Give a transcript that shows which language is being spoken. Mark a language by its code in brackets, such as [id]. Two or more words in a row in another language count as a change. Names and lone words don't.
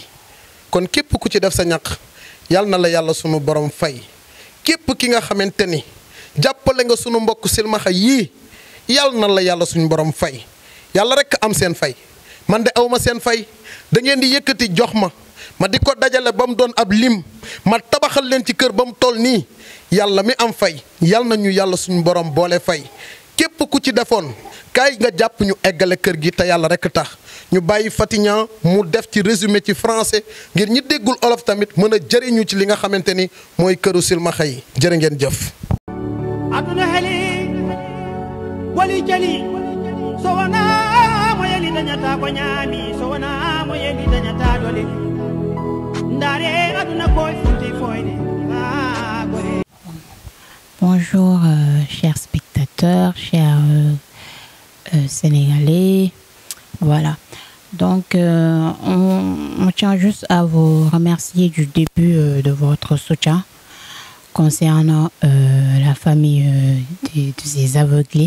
[wo] kon képp ku ci def sa ñaq yal na la yàlla sunu borom fay képp ki nga xamante ni jàppale nga sunu mbokk silmaxa yii yal na la yàlla suñu borom fay yàlla rek am seen fay man de awma seen fay da ngeen di yëkkati jox ma di ko dajale ba mu doon ab lim ma tabaxal leen ci kër ba mu toll nii yàlla mi am fay yal na ñu yàlla suñu borom boole fay képp ku ci defoon kaay nga jàpp ñu eggale kër gi te yàlla rek tax. ñu bàyyi Fatignan mu def ci résumé ci français ngir ñi déggul olof tamit mën a jëriñu ci li nga xamante ni mooy këru silmaxa yi jërë ngeen jëf. [man] aduna heli boli jali so wana mo yeli dañata ko ñaami so wana mo yeli dañata dole ndare aduna koy funti foyde [fr] Bonjour chers spectateurs, chers Sénégalais. Voilà, donc on tient juste à vous remercier du début de votre soutien concernant la famille de ces aveuglés.